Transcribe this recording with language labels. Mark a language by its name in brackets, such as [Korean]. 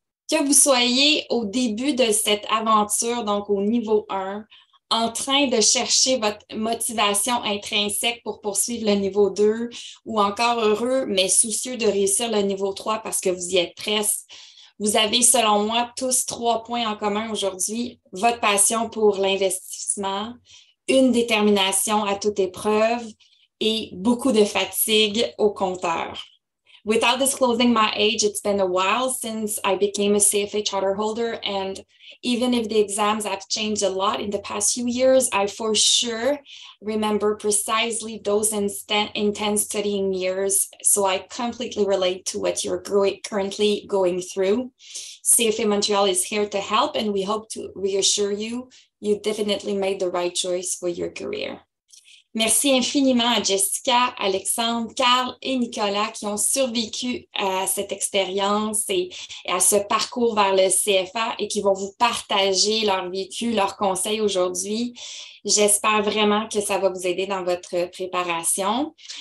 [French] Que vous soyez au début de cette aventure, donc au niveau 1, en train de chercher votre motivation intrinsèque pour poursuivre le niveau 2 ou encore heureux, mais soucieux de réussir le niveau 3 parce que vous y êtes presque. Vous avez, selon moi, tous 3 points en commun aujourd'hui. Votre passion pour l'investissement, une détermination à toute épreuve et beaucoup de fatigue au compteur. [English] Without disclosing my age, it's been a while since I became a CFA charter holder, and even if the exams have changed a lot in the past few years, I for sure remember precisely those intense studying years. So I completely relate to what you're currently going through. CFA Montreal is here to help, and we hope to reassure you, you definitely made the right choice for your career. [French] Merci infiniment à Jessica, Alexandre, Carl et Nicolas qui ont survécu à cette expérience et à ce parcours vers le CFA et qui vont vous partager leur vécu, leurs conseils aujourd'hui. J'espère vraiment que ça va vous aider dans votre préparation.